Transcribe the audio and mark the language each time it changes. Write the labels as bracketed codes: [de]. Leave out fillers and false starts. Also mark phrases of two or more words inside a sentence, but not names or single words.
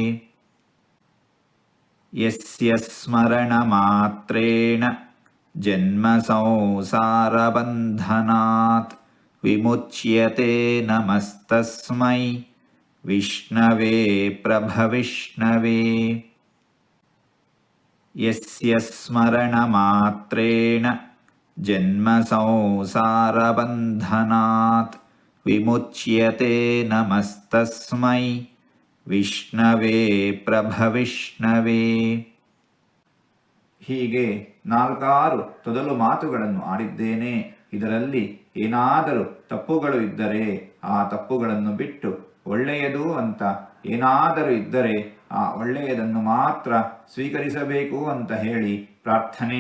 [sa] ಯಸ್ಯ ಸ್ಮರಣ ಮಾತ್ರೇಣ ಜನ್ಮ ಸಂಸಾರ ಬಂಧನಾತ್ ವಿಮುಚ್ಯತೆ ನಮಸ್ತಸ್ಮೈ ವಿಷ್ಣವೇ ಪ್ರಭವಿಷ್ಣವೇ. ಯಸ್ಯ ಸ್ಮರಣ ಮಾತ್ರೇಣ ಜನ್ಮ ಸಂಸಾರ ಬಂಧನಾತ್ ವಿಮುಚ್ಯತೆ ನಮಸ್ತಸ್ಮೈ ವಿಷ್ಣವೇ ಪ್ರಭವಿಷ್ಣವೇ. [kn] ಹೀಗೆ ನಾಲ್ಕಾರು ತೊದಲು ಮಾತುಗಳನ್ನು ಆಡಿದ್ದೇನೆ. ಇದರಲ್ಲಿ ಏನಾದರೂ ತಪ್ಪುಗಳು ಇದ್ದರೆ ಆ ತಪ್ಪುಗಳನ್ನು ಬಿಟ್ಟು ಒಳ್ಳೆಯದು ಅಂತ ಏನಾದರೂ ಇದ್ದರೆ ಆ ಒಳ್ಳೆಯದನ್ನು ಮಾತ್ರ ಸ್ವೀಕರಿಸಬೇಕು ಅಂತ ಹೇಳಿ ಪ್ರಾರ್ಥನೆ.